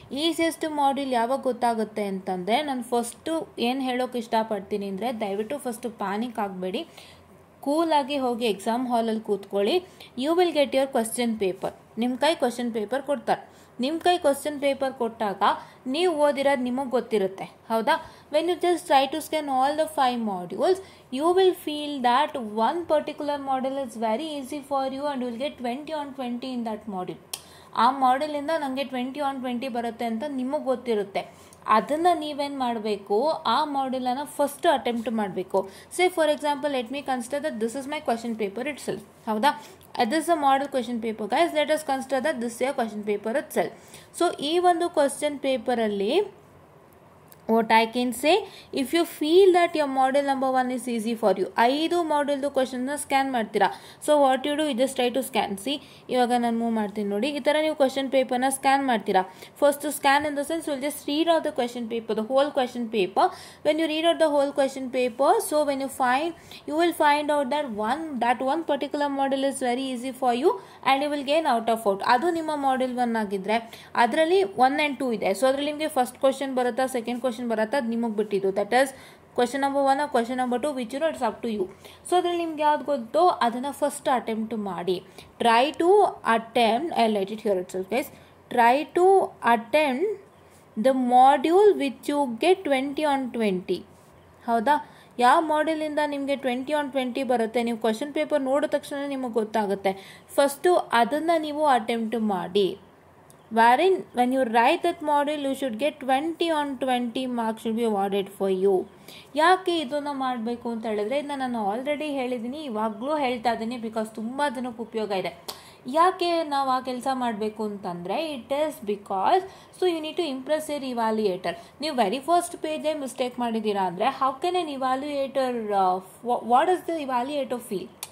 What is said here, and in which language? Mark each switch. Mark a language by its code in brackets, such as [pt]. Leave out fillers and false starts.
[kn] Easiest module ಯಾವಾಗ ಗೊತ್ತಾಗುತ್ತೆ ಅಂತಂದರೆ, ನಾನು ಫಸ್ಟು ಏನು ಹೇಳೋಕೆ ಇಷ್ಟಪಡ್ತೀನಿ ಅಂದರೆ, ದಯವಿಟ್ಟು ಫಸ್ಟು ಪ್ಯಾನಿಕ್ ಆಗಬೇಡಿ, ಕೂಲಾಗಿ ಹೋಗಿ ಎಕ್ಸಾಮ್ ಹಾಲಲ್ಲಿ ಕೂತ್ಕೊಳ್ಳಿ. [en] You will get your question paper. [kn] ನಿಮ್ಮ ಕೈ ಕ್ವಶನ್ ಪೇಪರ್ ಕೊಡ್ತಾರೆ. ನಿಮ್ಮ ಕೈ ಕ್ವಶನ್ ಪೇಪರ್ ಕೊಟ್ಟಾಗ ನೀವು ಓದಿರೋದು ನಿಮಗೆ ಗೊತ್ತಿರುತ್ತೆ, ಹೌದಾ. [en] When you just try to scan all the 5 modules, you will feel that one particular module is very easy for you and you will get 20 on 20 in that module. [kn] ಆ ಮಾಡೆಲಿಂದ ನನಗೆ 20 on 20 ಬರುತ್ತೆ ಅಂತ ನಿಮಗೆ ಗೊತ್ತಿರುತ್ತೆ. ಅದನ್ನು ನೀವೇನು ಮಾಡಬೇಕು, ಆ ಮಾಡೆಲನ್ನು ಫಸ್ಟ್ ಅಟೆಂಪ್ಟ್ ಮಾಡಬೇಕು. [en] Say for example, let me consider that this is my question paper itself, ಹೌದಾ. This is a model question paper guys. Let us consider that this is question paper itself. [kn] So ಈ ಒಂದು question ಪೇಪರಲ್ಲಿ [en] what I can say, if you feel that your model number 1 is easy for you, [kn] 5 ಮಾಡೆಲ್ದು ಕ್ವಶನ್ನ scan ಮಾಡ್ತೀರಾ. [en] So what you do, you just try to scan. [kn] C, ಇವಾಗ ನಾನು move ಮಾಡ್ತೀನಿ ನೋಡಿ, ಈ ಥರ ನೀವು ಕ್ವಶನ್ ಪೇಪರ್ನ ಸ್ಕ್ಯಾನ್ ಮಾಡ್ತೀರಾ. [en] First scan in the sense will just read out the question paper, the whole question paper. When you read out the whole question paper, so when you find, you will find out that one particular model is very easy for you and you will gain out of out. [kn] ಅದು ನಿಮ್ಮ model 1 ಆಗಿದ್ರೆ ಅದರಲ್ಲಿ 1 and 2 ಇದೆ. So ಅದರಲ್ಲಿ ನಿಮಗೆ first question ಬರುತ್ತಾ, second question ಬರುತ್ತಾ, ಅದು ನಿಮಗೆ ಬಿಟ್ಟಿದ್ದು. [en] That is question number 1 or question number 2 which it's up to you. [kn] So ಅದ್ರಲ್ಲಿ ನಿಮ್ಗೆ ಯಾವ್ದು ಗೊತ್ತೋ ಅದನ್ನು ಫಸ್ಟ್ ಅಟೆಂಪ್ಟ್ ಮಾಡಿ. [en] Try to attempt, I let it here itself guys, try to attempt the module which you get 20 on 20, ಹೌದಾ. [kn] ಯಾವ ಮಾಡೆಲಿಂದ ನಿಮಗೆ 20 on 20 ಬರುತ್ತೆ, ನೀವು ಕ್ವಶನ್ ಪೇಪರ್ ನೋಡಿದ ತಕ್ಷಣ ನಿಮಗೆ ಗೊತ್ತಾಗುತ್ತೆ. ಫಸ್ಟು ಅದನ್ನು ನೀವು ಅಟೆಂಪ್ಟ್ ಮಾಡಿ. [en] wherein when you write that module you should get 20 on 20 marks should be awarded for you. [kn] ಯಾಕೆ ಇದನ್ನು ಮಾಡಬೇಕು ಅಂತ ಹೇಳಿದ್ರೆ, ಇದನ್ನ ನಾನು ಆಲ್ರೆಡಿ ಹೇಳಿದ್ದೀನಿ, ಇವಾಗಲೂ ಹೇಳ್ತಾ ಇದ್ದೀನಿ, ಬಿಕಾಸ್ ತುಂಬ ಜನಕ್ಕೆ ಉಪಯೋಗ ಇದೆ. ಯಾಕೆ ನಾವು ಆ ಕೆಲಸ ಮಾಡಬೇಕು ಅಂತಂದರೆ, [en] It is because so you need to impress your evaluator. [kn] ನೀವು ವೆರಿ ಫಸ್ಟ್ ಪೇಜೇ ಮಿಸ್ಟೇಕ್ ಮಾಡಿದ್ದೀರಾ ಅಂದರೆ, [en] How can an evaluator, what is the evaluator feel?